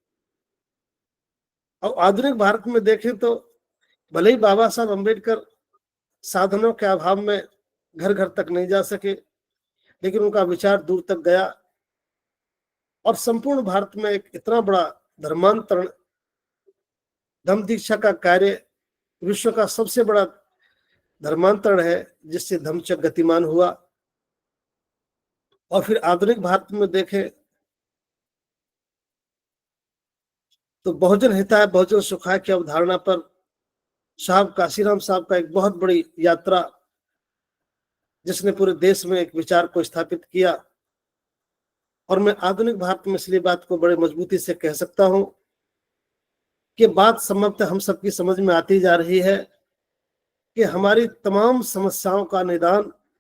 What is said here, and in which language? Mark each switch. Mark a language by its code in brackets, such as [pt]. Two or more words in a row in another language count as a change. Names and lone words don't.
[hi] और आधुनिक भारत में देखें तो भले ही बाबा साहब अम्बेडकर साधनों के अभाव में घर घर तक नहीं जा सके, लेकिन उनका विचार दूर तक गया और संपूर्ण भारत में एक इतना बड़ा धर्मांतरण, धम्म दीक्षा का कार्य विश्व का सबसे बड़ा धर्मांतरण है जिससे धम्मचक्र गतिमान हुआ। और फिर आधुनिक भारत में देखें तो [sa] बहुजन हिताय बहुजन सुखाय [hi] की अवधारणा पर साहब काशीराम साहब का एक बहुत बड़ी यात्रा, जिसने पूरे देश में एक विचार को स्थापित किया। और मैं आधुनिक भारत में इसलिए बात को बड़े मजबूती से कह सकता हूं कि बात संभवतः हम सबकी समझ में आती जा रही है कि हमारी तमाम समस्याओं का निदान